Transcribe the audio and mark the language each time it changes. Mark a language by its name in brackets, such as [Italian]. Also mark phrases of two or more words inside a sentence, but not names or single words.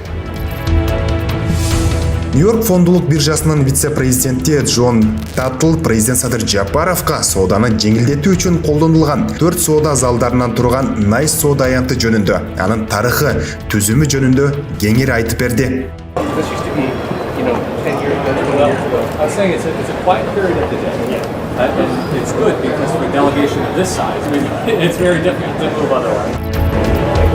[Kyrgyz] Нью-Йорк фондулук биржасынын вице-президенти Джон Таттл президент Садыр Жапаровка сооданы жеңилдетүү үчүн колдонулган 4 соода залдарынан турган Nice соода аянты жөнүндө, анын тарыхы, түзүмү жөнүндө кеңири айтып берди. [English] I was saying it's a quiet period of the day. It's good because for a delegation of this size, I mean, it's very difficult to move otherwise.